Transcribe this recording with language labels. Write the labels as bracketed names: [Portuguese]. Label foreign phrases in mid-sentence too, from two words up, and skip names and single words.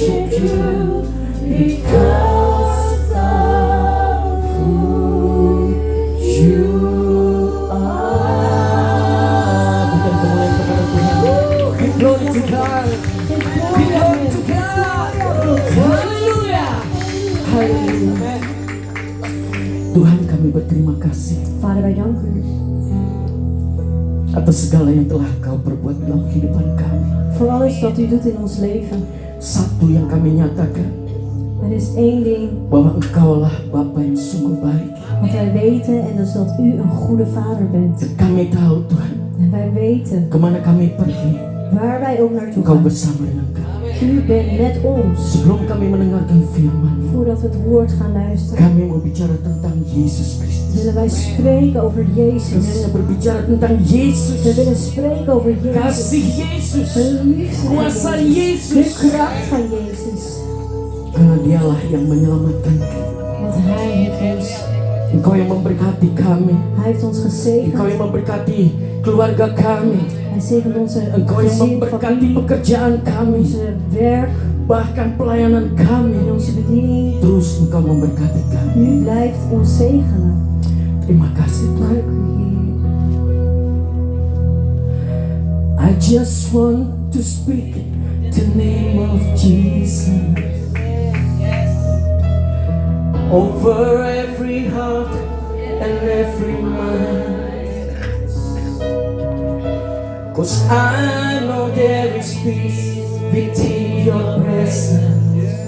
[English] you, because of who you are. [Indonesian] Berikan kemuliaan kepada Tuhan. [English] Give glory to God. Give glory to God. [Indonesian] Haleluya. Haleluya. Tuhan, kami berterima kasih [Dutch] Vader, wij danken u [Indonesian] atas segala yang telah Kau perbuat dalam kehidupan kami. [Dutch] voor alles wat u doet in ons leven. [Indonesian] Satu yang kami nyatakan, [Dutch] Er is één ding [Indonesian] bahwa Engkaulah Bapa yang sungguh baik. [Dutch] wat wij weten en dat is dat u een goede vader bent. [Indonesian] Dan kami tahu Tuhan, [Dutch] En wij weten [Indonesian] kemana kami pergi, [Dutch] waar wij ook naartoe [Indonesian] Engkau [Dutch] gaan. [Indonesian] bersama dengan kami. [Dutch] U bent met ons. [Indonesian] Sebelum kami mendengarkan firman, [Dutch] Voordat we het woord gaan luisteren, [Indonesian] kami mau bicara tentang Yesus Kristus. [Dutch] willen wij spreken over [Indonesian] Kami [Dutch] Jezus. [Indonesian] hanya berbicara tentang Yesus, [Dutch] We willen spreken over Jezus. [Indonesian] kasih Yesus, [Dutch] De liefde van [Indonesian] kuasa [Dutch] Jezus. De [Indonesian] Yesus. [Dutch] kracht van Jezus. [Indonesian] Karena Dialah yang menyelamatkan kami. [Dutch] Want Hij heeft ons, [Indonesian] Engkau yang memberkati kami. [Dutch] Hij heeft ons gezegend. [Indonesian] Engkau yang memberkati keluarga kami. [Dutch] Hij zegent onze [Indonesian] Engkau yang [Dutch] gezin, [Indonesian] memberkati [Dutch] familie, [Indonesian] pekerjaan kami, [Dutch] onze werk [Indonesian] bahkan pelayanan [Dutch] en [Indonesian] kami. [Dutch] onze bediening. [Indonesian] Terus Engkau memberkati kami. [Dutch] U blijft ons zegenen. [Indonesian] Terima kasih Tuhan. [Dutch] Dank u, Heer. [English] I just want to speak the name of Jesus over every heart and every mind. 'Cause I know there is peace within your presence.